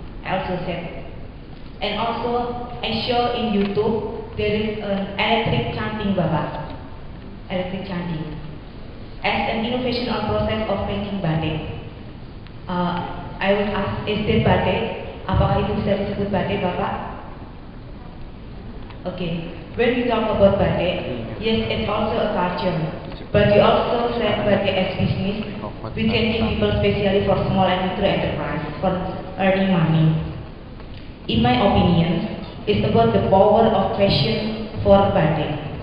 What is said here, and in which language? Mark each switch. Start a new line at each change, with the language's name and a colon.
English: I also said, and also I show in YouTube there is an electric chanting Bapak, electric chanting, as an innovation on process of making batik. I would ask, is that batik?
Indonesian: Apakah itu bisa disebut batik, Bapak?
English: Okay. When we talk about batik, yes, it's also a culture, but we also set batik as business. We can give people, especially for small and micro enterprise, for earning money. In my opinion, it's about the power of passion for batik.